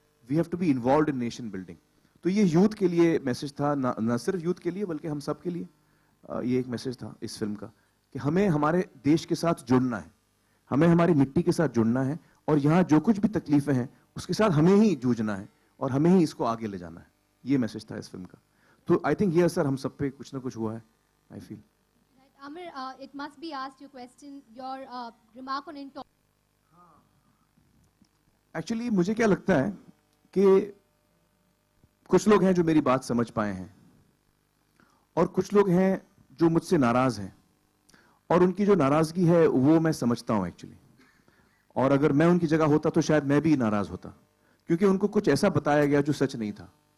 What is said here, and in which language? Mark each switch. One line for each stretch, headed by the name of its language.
English: We have to be involve in nation building.
Hindi: तो ये youth के लिए मैसेज था, न सिर्फ यूथ के लिए बल्कि हम सब के लिए ये एक मैसेज था इस फिल्म का कि हमें हमारे देश के साथ जुड़ना है, हमें हमारी मिट्टी के साथ जुड़ना है, और यहाँ जो कुछ भी तकलीफें हैं उसके साथ हमें ही जूझना है और हमें ही इसको आगे ले जाना है। ये मैसेज था इस फिल्म का। तो
English: I think
Hindi: ये असर हम सब पे कुछ ना कुछ हुआ है,
English: I feel. Amir, it must be asked your question, your remark on intolerance.
Hindi: Actually मुझे क्या लगता है कि कुछ लोग हैं जो मेरी बात समझ पाए हैं और कुछ लोग हैं जो मुझसे नाराज हैं, और उनकी जो नाराजगी है वो मैं समझता हूं एक्चुअली। और अगर मैं उनकी जगह होता तो शायद मैं भी नाराज होता, क्योंकि उनको कुछ ऐसा बताया गया जो सच नहीं था।